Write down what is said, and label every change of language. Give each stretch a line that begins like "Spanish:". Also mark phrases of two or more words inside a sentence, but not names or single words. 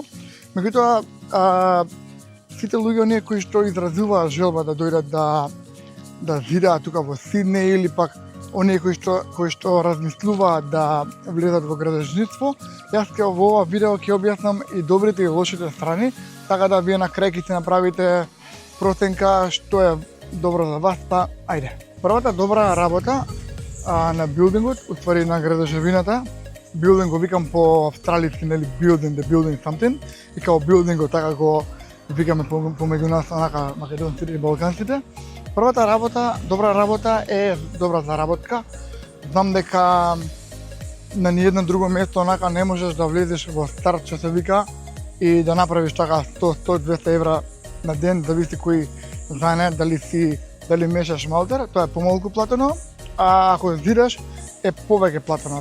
Macedonian: Меѓутоа, сите луѓе оние кои што изразуваат желба да дојдат да зидаат тука во Сиднеј или пак оние кои што размислуваат да влезат во градежништво, јас во ова видео ќе објаснам и добрите и лошите страни, така да вие на крај ќе си направите проценка што е добро за вас, па ајде. Првата добра работа на билдингот, уствари на градежевината, билдинг го викам по австралиски, нели
English: building, the building something,
Macedonian: и као билдингот така го викаме помеѓу нас, онака македонците и балканците. Првата работа, добра работа е добра заработка. Знам дека на ниедно друго место онака не можеш да влезеш во старт, што се вика, и да направиш така 100-200 евра на ден, зависи кој знае дали мешаш малтер, тоа е помалку платено, а ако зидаш е повеќе платено.